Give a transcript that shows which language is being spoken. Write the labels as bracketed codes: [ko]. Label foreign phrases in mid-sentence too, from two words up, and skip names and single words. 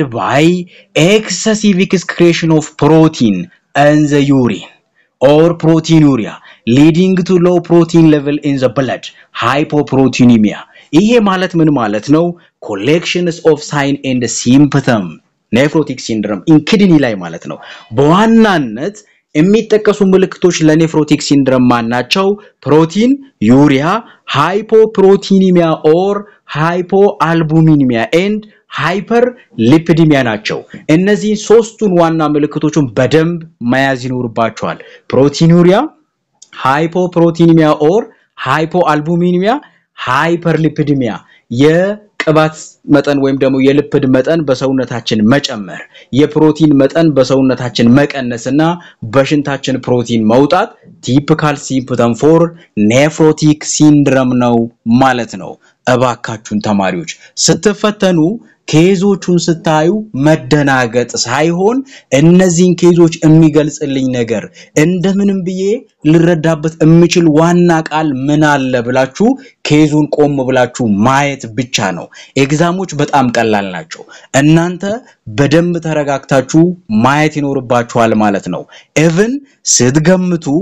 [en] by excessive excretion of protein in the urine or proteinuria leading to low protein level in the blood hypoproteinemia [am] ይሄ ማለት ምን ማለት ነው [en] collections of sign and symptom nephrotic syndrome in kidney [am] ላይ ማለት ነው በዋናነት የሚጠቀሱ ምልክቶች [en] nephrotic syndrome ማናቸው proteinuria ሃይፖፕሮቲኒሚያ or hypoalbuminemia and hyperlipidemia [am] ናቸው እነዚህ ሶስቱን ዋና ምልክቶችን በደንብ መያዝ ይኖርባቸዋል [en] proteinuria hypoproteinemia or hypoalbuminemia hyperlipidemia የቅባት [am] መጠን ወይም ደግሞ የሊፒድ መጠን በሰውነታችን መጨመር የፕሮቲን መጠን በሰውነታችን መቀነስና በሽንታችን ፕሮቲን መውጣት ቲፒካል [en] symptom for nephrotic syndrome [am] ነው ማለት ነው እባካችሁን ተማሪዎች ስትፈተኑ ኬዞቹን ስታዩ መደናገጥ ሳይሆን እነዚህን ኬዞች የሚገልጽልኝ ነገር እንደምንም ብዬ ልረዳበት የሚችል ዋና ቃል ምን አለ ብላችሁ ኬዙን ቆም ብላችሁ ማየት ብቻ ነው ኤግዛሞች በጣም ቀላል ናቸው እናንተ በደንብ ተረጋግታችሁ ማየት ይኖርባችኋል ማለት ነው even ስትገምቱ